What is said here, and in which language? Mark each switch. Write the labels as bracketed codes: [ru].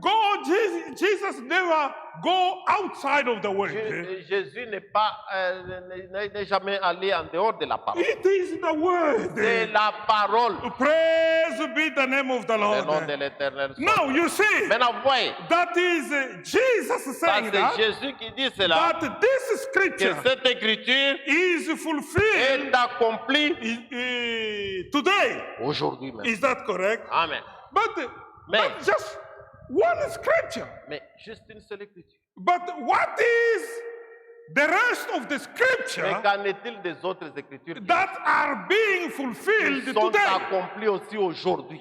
[en] God, Jesus never go outside of the word. [fr] Jésus n'est jamais allé en dehors de la parole. [en] It is the word. [fr] C'est la parole. [en] Praise be the name of the [fr] Le nom [en] Lord. [fr] de l'Éternel. [en] Now you see, [fr] Maintenant, vous voyez, [en] that is Jesus [fr] ça [en] saying [fr] c'est [en] that, [fr] Jésus qui dit cela, [en] that this [fr] que [en] scripture [fr] cette écriture [en] is fulfilled [fr] est accomplie [en] today. [fr] aujourd'hui même. [en] Is that correct? Amen. But just one scripture. [fr] Mais juste une seule écriture. [en] But what is the rest of the [fr] Mais [en] scripture [fr] qu'en est-il des autres écritures [en] that are being [fr] qui [en] fulfilled [fr] sont [en] today? [fr] accomplies aussi aujourd'hui?